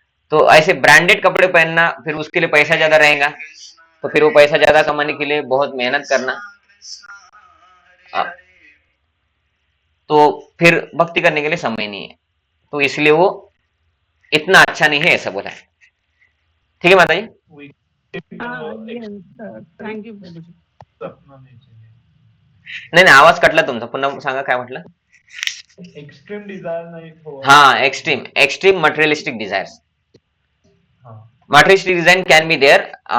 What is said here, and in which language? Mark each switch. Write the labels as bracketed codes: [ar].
[hi] तो ऐसे ब्रांडेड कपड़े पहनना, फिर उसके लिए पैसा ज्यादा रहेगा, तो फिर वो पैसा ज्यादा कमाने के लिए बहुत मेहनत करना, आ, तो फिर भक्ति करने के लिए समय नहीं है, तो इसलिए वो इतना अच्छा नहीं है, ऐसा बोला है। ठीक है माता जी। [en] हाँ, yes, thank you प्रभूजी. [mr] नाही नाही, आवाज कटला तुमचा, पुन्हा सांगा काय म्हटलं. एक्सट्रीम डिझायर नाही ठेवा. [en] हाँ, extreme materialistic desires, materialistic desire can be there.